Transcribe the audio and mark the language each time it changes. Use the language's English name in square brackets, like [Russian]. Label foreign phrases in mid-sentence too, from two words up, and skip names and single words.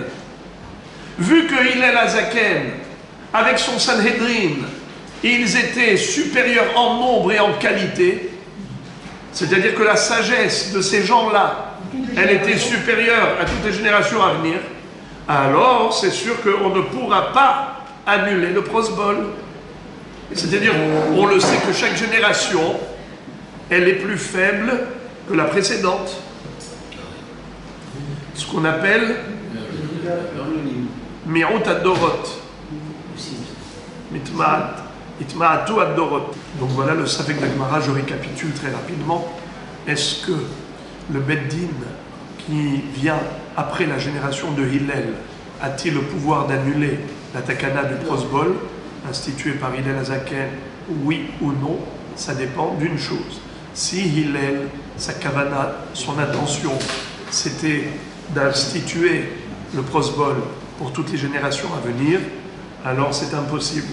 [French] Vu que Hillel Azaken, avec son Sanhedrin, ils étaient supérieurs en nombre et en qualité, c'est-à-dire que la sagesse de ces gens-là, elle était supérieure à toutes les générations à venir, alors c'est sûr qu'on ne pourra pas annuler le prosbol. C'est-à-dire, on le sait que chaque génération, elle est plus faible que la précédente. Ce qu'on appelle [Hebrew] מיעוט הדורות. נתמעטו הדורות. [French] Donc voilà le [Hebrew] ספק דהגמרא, [French] je récapitule très rapidement. Est-ce que le Beddin qui vient après la génération de Hillel a-t-il le pouvoir d'annuler la takana du prosbol instituée par Hillel Azaken? Oui ou non, ça dépend d'une chose. Si Hillel, sa kavana, son intention, c'était d'instituer le prosbol pour toutes les générations à venir, alors c'est impossible.